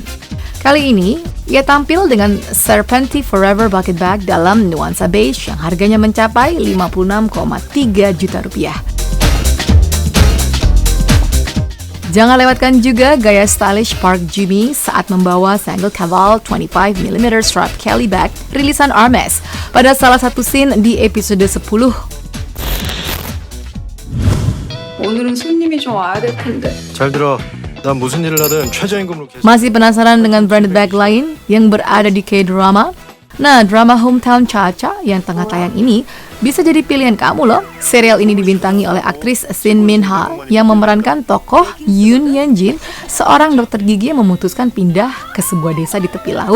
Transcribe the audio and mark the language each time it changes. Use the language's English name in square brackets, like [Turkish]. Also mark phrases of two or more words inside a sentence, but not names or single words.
[Indonesian] Kali ini, ia tampil dengan Serpenti Forever Bucket Bag dalam nuansa beige yang harganya mencapai 56,3 juta rupiah. Jangan lewatkan juga gaya stylish Park Joo-mi saat membawa Sandal Caval 25mm strap Kelly bag rilisan Hermes pada salah satu scene di episode 10. [Korean] 오늘은 손님이 좀 와야 될 텐데. 잘 들어. 난 무슨 일을 하든 최저임금으로 계속. [Indonesian] Masih penasaran dengan [English] branded bag [Indonesian] lain yang berada di K-drama? Nah, drama Hometown Cha-Cha yang tengah tayang ini bisa jadi pilihan kamu loh. Serial ini dibintangi oleh aktris Shin Min-ha yang memerankan tokoh Yoon Yeon-jin, seorang dokter gigi yang memutuskan pindah ke sebuah desa di tepi laut.